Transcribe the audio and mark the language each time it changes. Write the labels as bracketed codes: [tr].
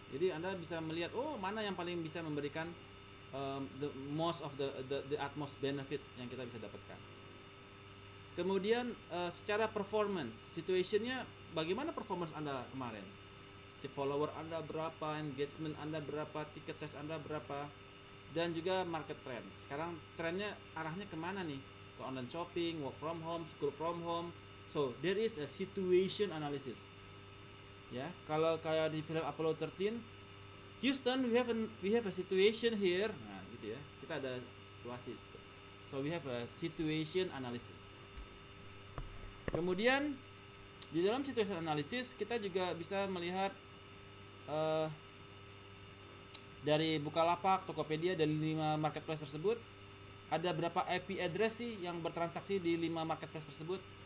[id] Jadi Anda bisa melihat mana yang paling bisa memberikan [en] the most of the utmost benefit [id] yang kita bisa dapatkan. Kemudian secara performance, situationnya bagaimana performance Anda kemarin? Follower Anda berapa, engagement Anda berapa, tiket size Anda berapa, dan juga market trend. Sekarang trennya arahnya kemana nih? Ke [en] online shopping, work from home, school from home. So there is a situation analysis. [id] Ya, kalau kayak di film Apollo 13, [en] Houston, we have a situation here. [id] Nah, gitu ya. Kita ada situasi. [en] So we have a situation analysis. [id] Kemudian di dalam situation analysis kita juga bisa melihat dari Bukalapak, Tokopedia, dari 5 marketplace tersebut ada berapa IP address sih yang bertransaksi di 5 marketplace tersebut.